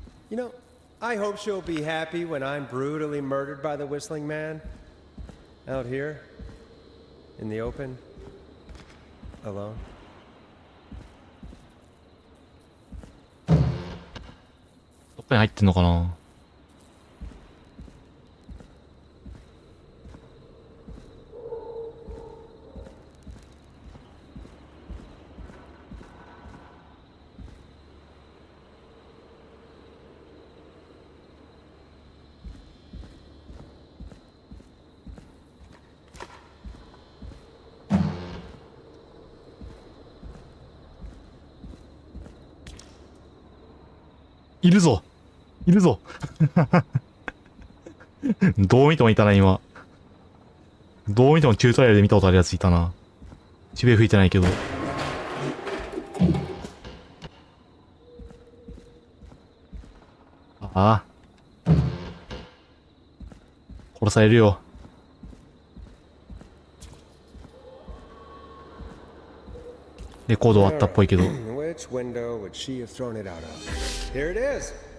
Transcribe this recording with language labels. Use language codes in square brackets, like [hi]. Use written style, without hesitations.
[en] You know, I hope she'll be happy when I'm brutally murdered by the Whistling Man. Out here, in the open, alone. [ja] どっかに入ってんのかな。いるぞいるぞどう見てもいたな、今。どう見てもチュートリアルで見たことあるやついたな。渋谷吹いてないけど。ああ。殺されるよ。レコード終わったっぽいけど。 [en] Which window would she have thrown it out of? Here it is.